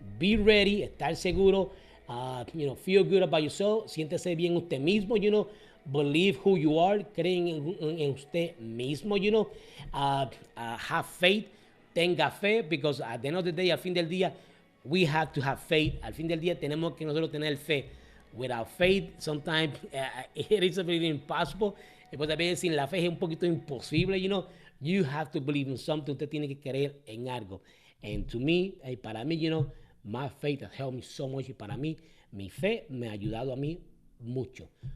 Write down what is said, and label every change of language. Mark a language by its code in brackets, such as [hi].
[en] Be ready, [es] estar seguro, [en] feel good about yourself, [es] siéntese bien usted mismo, [en] believe who you are, [es] creen en usted mismo, [en] have faith, [es] tenga fe, [en] because at the end of the day, [es] al fin del día, [en] we have to have faith. [es] Al fin del día tenemos que nosotros tener fe. [en] Without faith, sometimes it is a bit impossible. [es] Pues a veces sin la fe es un poquito imposible, [en] You have to believe in something. [es] Usted tiene que creer en algo. [en] And to me, [es] para mí, [en] my faith has helped me so much. [es] Y para mí, mi fe me ha ayudado a mí mucho.